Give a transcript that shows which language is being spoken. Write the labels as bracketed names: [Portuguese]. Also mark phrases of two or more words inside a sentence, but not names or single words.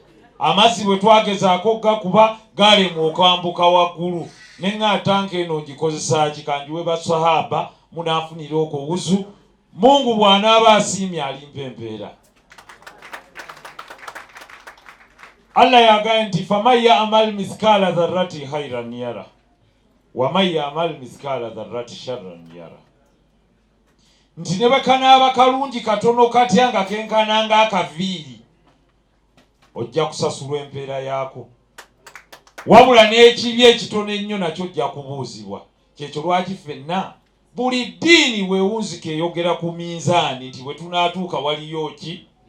[Ganda] Amazzi bwe twagezaako gakuba galema okwambuka waggulu. Nenga tanka eno gikozesa ki kanjiwe basahaba munafunira okwo wuzu. Mungu bw'anaaba asiimye alimpa empeera. Allah yagaye nti [Arabic] فمن يعمل مثقال ذرة خيرا يره ومن يعمل مثقال ذرة شرا يره. Nti ne bakanaaba kalungi katono katya nga kenkananga akaviiri ojja kusasulwa empeera yaako. Wabula n'ekibi ekitono ennyo nakyo ojja kubuuzibwa. Kyekyo lwaki ffenna buli ddiini weewunzika eyogera ku minzaani nti bwe tunaatuuka waliyo ki?